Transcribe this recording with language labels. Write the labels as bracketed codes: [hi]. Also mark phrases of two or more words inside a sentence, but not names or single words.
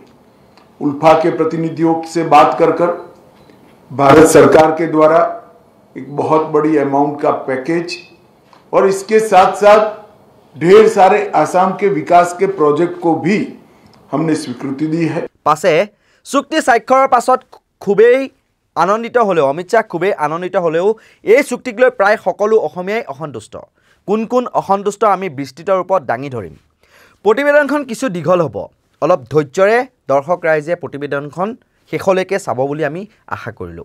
[hi] उल्फा के प्रतिनिधियों से बात कर भारत सरकार के द्वारा एक बहुत बड़ी अमाउंट का पैकेज और इसके साथ साथ ढेर सारे आसाम के विकास के प्रोजेक्ट को भी हमने स्वीकृति दी है। [as] पासे চুক্তি স্বাক্ষৰৰ পাছত খুবেই আনন্দিত হ'লেও অমিত শ্বাহ খুবেই আনন্দিত হ'লেও এই চুক্তিক লৈ প্ৰায় সকলো অসমীয়াই অসন্তুষ্ট। কোন কোন অসন্তুষ্ট আমি বিস্তৃত ৰূপত দাঙি ধৰিম। প্ৰতিবেদনখন কিছু দীঘল হ'ব, অলপ ধৈৰ্যৰে দৰ্শক ৰাইজে প্ৰতিবেদনখন শেষলৈকে চাব বুলি আমি আশা কৰিলোঁ।